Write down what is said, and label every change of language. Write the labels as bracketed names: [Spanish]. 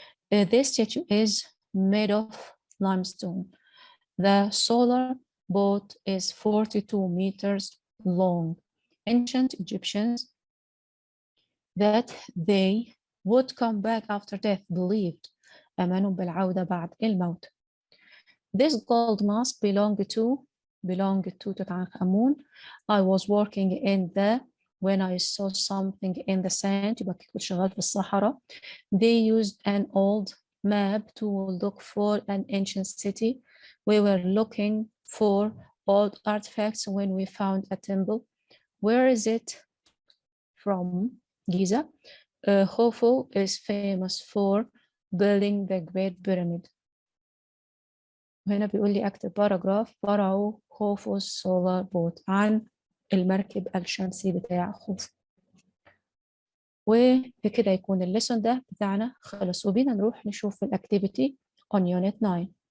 [English] This statue is made of limestone. The solar boat is 42 meters long. Ancient Egyptians that they would come back after death believed. [Arabic] آمنوا بالعودة بعد الموت. [English] This gold mask belonged to Tutankhamun. I was working when I saw something in the sand. [Arabic] يبقى كنت شغال في الصحراء. [English] They used an old map to look for an ancient city. We were looking for old artifacts when we found a temple. Where is it from? Giza. Khufu is famous for building the Great Pyramid. [Arabic] وهنا بيقول لي أكتب باراجراف فرعوا خوفو السولار بوت عن المركب الشمسي بتاع خوفو. وبكده يكون الليسون ده بتاعنا خلص وبينا نروح نشوف الأكتيفيتي [English] on unit 9.